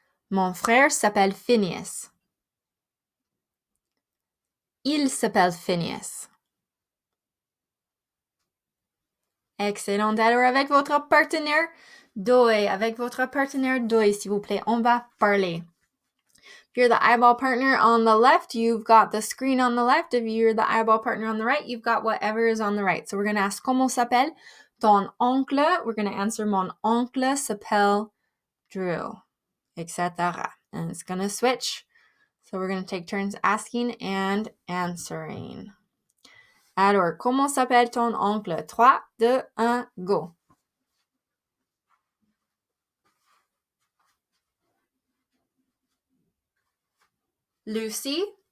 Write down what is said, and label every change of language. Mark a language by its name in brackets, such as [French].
[French] Mon frère s'appelle Phineas. Il s'appelle Phineas. Excellent. Alors, avec votre partenaire d'oeil, s'il vous plaît, on va parler. [English] If you're the eyeball partner on the left, you've got the screen on the left. If you're the eyeball partner on the right, you've got whatever is on the right. So we're going to ask, [French] comment s'appelle ton oncle? [English] We're going to answer, [French] mon oncle s'appelle Drew, [English] etc. And it's going to switch. So we're going to take turns asking and answering. [French] Alors, comment s'appelle ton oncle? [English] 3, 2, 1, go. Lucy,